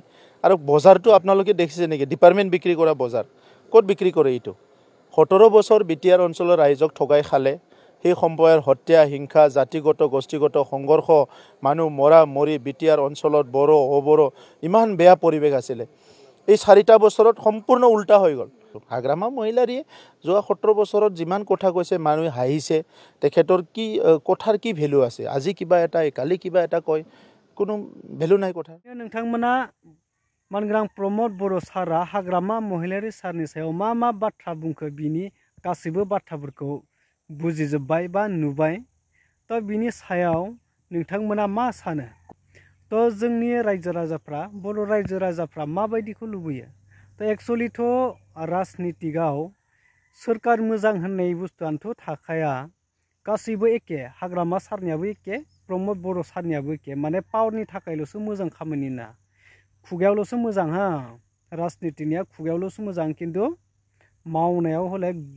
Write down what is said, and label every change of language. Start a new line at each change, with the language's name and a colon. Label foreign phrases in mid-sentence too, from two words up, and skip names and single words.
Assamese: আৰু বজাৰটো আপোনালোকে দেখিছে নেকি ডিপাৰ্টমেণ্ট বিক্ৰী কৰা বজাৰ ক'ত বিক্ৰী কৰে এইটো 17 বছৰ বিটিআৰ অঞ্চলৰ ৰাইজক ঠগাই খালে সেই সম্প্ৰদায়ৰ হত্যা হিংসা জাতিগত গোষ্ঠীগত সংঘৰ্ষ মানুহ মৰা মৰি বিটিআৰ অঞ্চলত বড়ো অবড়ো ইমান বেয়া পৰিৱেশ আছিলে এই 4টা বছৰত সম্পূৰ্ণ উল্টা হৈ গ'ল হাগ্ৰামা মহিলাৰীয়ে যোৱা 17 বছৰত যিমান কথা কৈছে মানুহে হাঁহিছে তেখেতৰ কি কথাৰ কি ভ্যালু আছে আজি কিবা এটা কালি কিবা এটা কয় কোনো ভ্যালু নাই কথা
Bodo: नोंथांमोना मानगोनां प्रमोद बर' सारा हाग्रामा महिलारि सारनि सायाव मा बाथ्रा बुंखो बिनि गासैबो बाथ्राफोरखौ बुजिजोब्बाय बा नुबाय तो बिनि सायाव नोंथांमोना मा सानो तो जोंनि रायजो राजाफ्रा बर' रायजो राजाफ्रा माबायदिखौ लुबैयो तो एक्चुअली तो राजनीतिकआव सोरखार मोजां होननाय बुस्थुआनोथ' थाखाया गासैबो एखे हाग्रामा सारनियाबो एखे प्रमोद बर' सारनियाबो एखे माने पावारनि थाखायल'सो मोजां खामानि ना खुगायावल'सो मोजां हा राजनीतिनिया खुगायावल'सो मोजां किन्तु मावनायाव हले